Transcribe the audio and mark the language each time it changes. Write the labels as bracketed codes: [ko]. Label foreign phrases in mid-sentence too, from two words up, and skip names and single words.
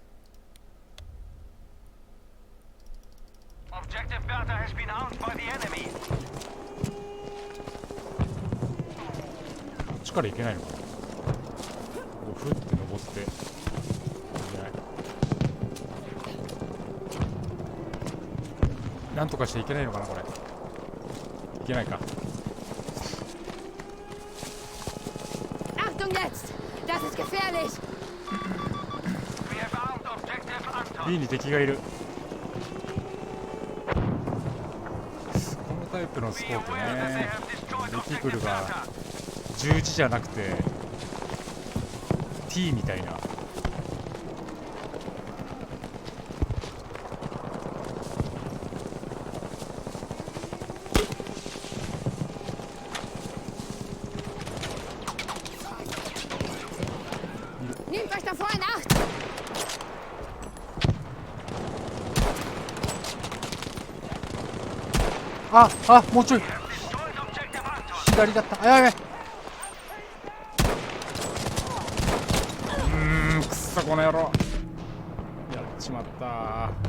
[ja] こっちから行けないのかな。こうふって登っていけない。なんとかしていけないのかなこれ。いけないか。 [de] Achtung jetzt! Das ist gefährlich! [ja] B に敵がいる。このタイプのスコープね、レティクルが十字じゃなくて T みたいな。 [de] Nehmt euch davor in Acht! [ja] あ、もうちょい左だった。あ、やべ。くっさこの野郎。やっちまった。